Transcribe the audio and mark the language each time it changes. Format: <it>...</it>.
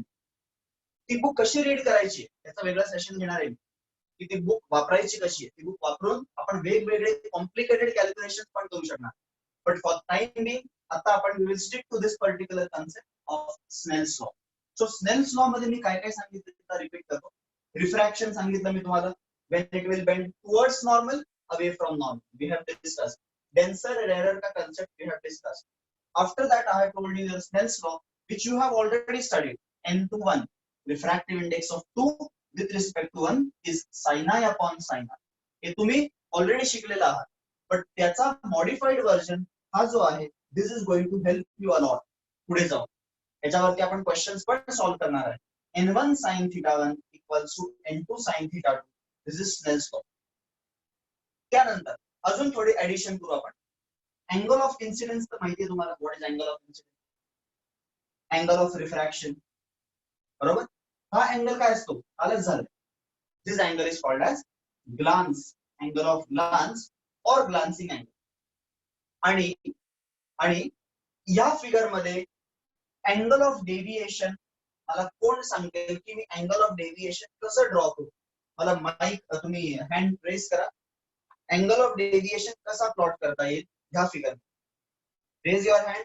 <mr>ती बुक कशी रीड करायची याचा वेगळा सेशन घेणार आहे की ती बुक वापरायची कशी आहे. ती बुक वापरून आपण वेगवेगळे कॉम्प्लिकेटेड कॅल्क्युलेशन पण करू शकणार.</mr> <en>but for time being</en> <mr>आता आपण</mr> <en>Will stick to this particular concept of Snell's law.</en> <mr>So Snell's law मध्ये मी काय काय सांगितलं रिपीट करतो. रिफ्रॅक्शन सांगितलं मी तुम्हाला,</mr> <en>when it will bend towards normal, away from normal, we have discussed. Denser rarer का concept we have discussed. After that I have told you the Snell's law, which you have already studied. n to 1, refractive index of 2 with respect to 1 is sin I upon sin I.</en> <mr>हे तुम्ही already शिकलेला आहात, but त्याचा modified version हा जो आहे,</mr> <en>this is going to help you a lot.</en> <mr>पुढे जाऊ याच्यावरती आपण क्वेश्चन्स पण सॉल्व्ह करणार आहे.</mr> <en>n1 sin theta 1 equals to n2 sin theta 2. This is Snell's law.</en> <mr>त्यानंतर अजून थोडी ऍडिशन करू आपण. अँगल ऑफ इन्सिडेंस तर माहिती आहे तुम्हाला. What is angle of incidence? Angle of refraction, बरोबर. हा अँगल काय असतो? कालच झालं.</mr> <en>This angle is called as glance, angle of glance और glancing angle.</en> <mr>आणि या फिगर मध्ये अँगल ऑफ डेव्हिएशन मला कोण सांगेल की मी अँगल ऑफ डेव्हिएशन कसं ड्रॉ करू? मला माईक तुम्ही हँड रेस करा. अँगल ऑफ डेव्हिएशन कसा प्लॉट करता येईल ह्या फिगर?</mr> <en>Raise your hand.</en>